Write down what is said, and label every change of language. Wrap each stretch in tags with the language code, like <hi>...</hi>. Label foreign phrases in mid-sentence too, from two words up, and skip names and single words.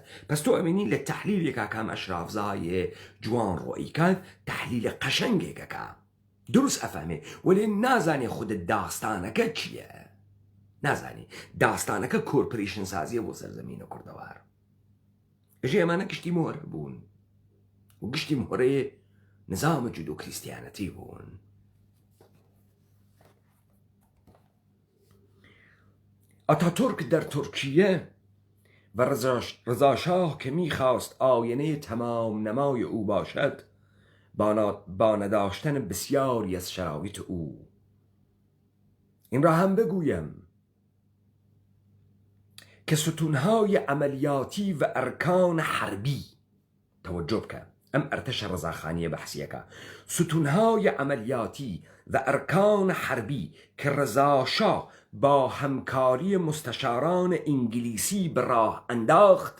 <ckb>پس تۆ ئەمێنی لە تەحلیلێکا کام ئەشرافزایە جوان ڕۆیکات تەحلیلە قەشەنگێکەکە دروست ئەفەمێ وەلێ نازانێ خودت داستانەکە چییە، نازانی داستانەکە کۆرپۆرێشن سازیە بۆ سەرزەمینە کوردەوار. ئەژێ ئەمانە گشتی مۆرە بوون و گشتی مۆرەیە نظام جودو کریستیانەتی بوون.</ckb> <fa>ئاتاتورک در ترکیه و رضاشاه که میخواست آینه تمام نمای او باشد با نداشتن بسیاری از شرایط او. این را هم بگویم که ستونهای عملیاتی و ارکان حربی، توجه کن</fa> <ckb>ام ارتش رضاخانی بحثیکا،</ckb> <fa>ستونهای عملیاتی و ارکان حربی که رضاشاه با همکاری مستشاران انگلیسی به راه انداخت.</fa>